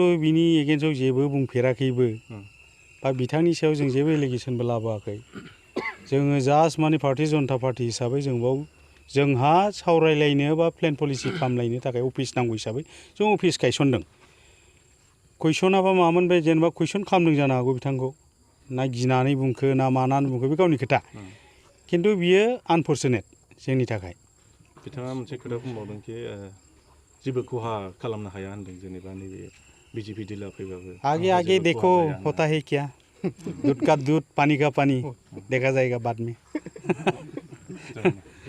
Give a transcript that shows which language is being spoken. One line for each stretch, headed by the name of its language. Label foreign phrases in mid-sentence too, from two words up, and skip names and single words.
Bodo: बिनि एगेन्स्टआव जेबो बुंफेराखैबो बा बिथांनि सायाव जों जेबो एलिगेसनबो लाबोआखै जोङो जास्ट माने भारतीय जनता पार्टी हिसाबै जों बाव जोंहा सावरायलायनो बा
English: plan policy
Bodo: खालामलायनो थाखाय अफिस नांगौ हिसाबै जों अफिस गायसनदों कुइसनाबा मामोन बे जेनेबा कुइसन खालामदों जानो हागौ बिथांखौ ना गिनानै बुंखो ना मानानै बुंखो बे गावनि खोथा खिन्थु बियो आनफरचुनेट जोंनि थाखाय बिथाङा मोनसे खोथा बुंबावदों कि जेबो खहा खालामनो हाया होनदों जेनेबा नैबे BJP दिला फैबाबो
Hindi: आगे आगे देखो होता है क्या दूध का दूध पानी का पानी देखा जाएगा बाद में